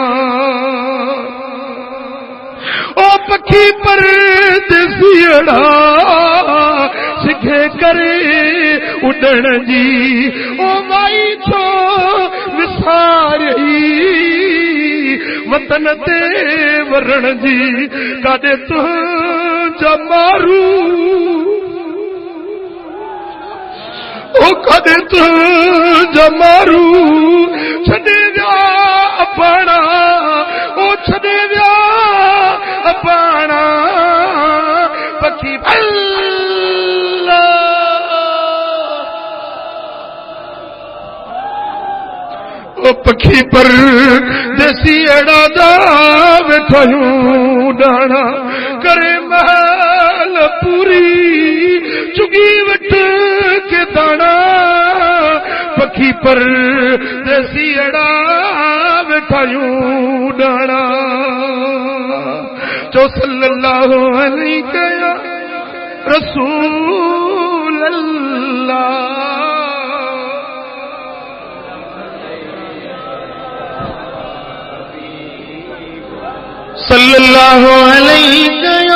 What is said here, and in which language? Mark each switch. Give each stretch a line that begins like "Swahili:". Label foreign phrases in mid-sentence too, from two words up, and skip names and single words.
Punjabi: او پکی پر دیسی اڑا سکھے کرے اڈن جی او مائی چھو وساری وطن تے ورن جی کدے تو جمارو او کدے تو جمارو چھڈے جا اپنا او چھڈے جا اپنا پکی اللہ او پکی پر دیسی اڑا دا ویٹھایوں ڈانا کرے محل پوری چگی وٹ کے دانا پکی پر دیسی اڑا ویٹھایوں ڈانا
Arabic: جو صلی اللہ علیہ یا رسول اللہ صلی اللہ علیہ